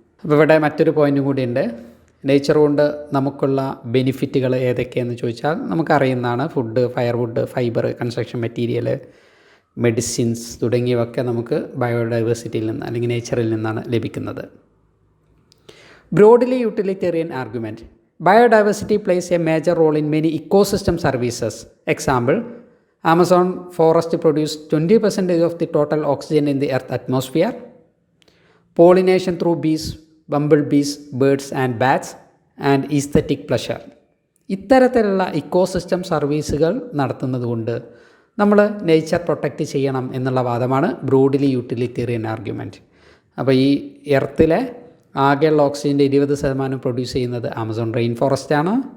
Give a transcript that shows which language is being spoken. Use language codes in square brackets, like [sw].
[ml] അപ്പോൾ ഇവിടെ മറ്റൊരു പോയിൻറ്റും കൂടിയുണ്ട്. നേച്ചർ കൊണ്ട് നമുക്കുള്ള ബെനിഫിറ്റുകൾ ഏതൊക്കെയെന്ന് ചോദിച്ചാൽ നമുക്കറിയുന്നതാണ്. Food, firewood, fibre, construction material, medicines തുടങ്ങിയവയൊക്കെ നമുക്ക് ബയോഡൈവേഴ്സിറ്റിയിൽ നിന്ന് അല്ലെങ്കിൽ നേച്ചറിൽ നിന്നാണ് ലഭിക്കുന്നത്. [en] Broadly utilitarian argument. Biodiversity plays a major role in many ecosystem services. Example, Amazon forest produce 20% of the total oxygen in the earth atmosphere. Pollination through bees, bumblebees, birds and bats, and aesthetic pleasure. [ml] ഇത്തരത്തിലുള്ള ecosystem സർവീസുകൾ നടത്തുന്നത് കൊണ്ട് നമ്മൾ nature protect ചെയ്യണം എന്നുള്ള വാദമാണ് broadly utilitarian argument. അപ്പോൾ ഈ എർത്തിലെ ആകെയുള്ള ഓക്സിജൻ്റെ 20% പ്രൊഡ്യൂസ് ചെയ്യുന്നത് ആമസോൺ റെയിൻ ഫോറസ്റ്റാണ്.